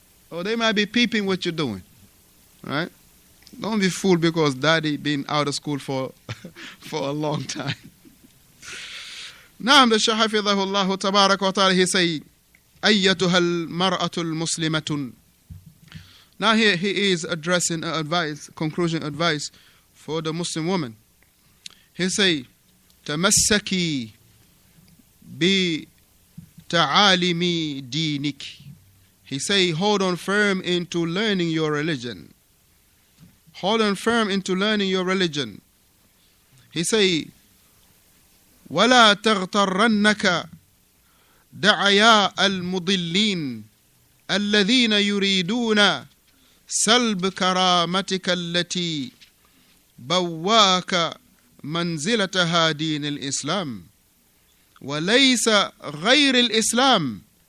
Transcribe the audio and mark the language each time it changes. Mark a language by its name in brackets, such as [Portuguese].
[English] Or they might be peeping what you're doing. Right? Don't be fooled because daddy been out of school for a long time. Now the Shaykh hafidhahullah tabarak wa ta'ala, he say, [Arabic] أيتها المرأة المسلمة. [English] Now here he is addressing conclusion advice for the Muslim woman. He say, [Arabic] تمسكي بتعاليم دينك. [English] He say, hold on firm into learning your religion. Hold on firm into learning your religion. He say, [Arabic] ولا تغترنك دعياء المضلين الذين يريدون سلب كرامتك التي بواك منزلتها دين الإسلام وليس غير الإسلام.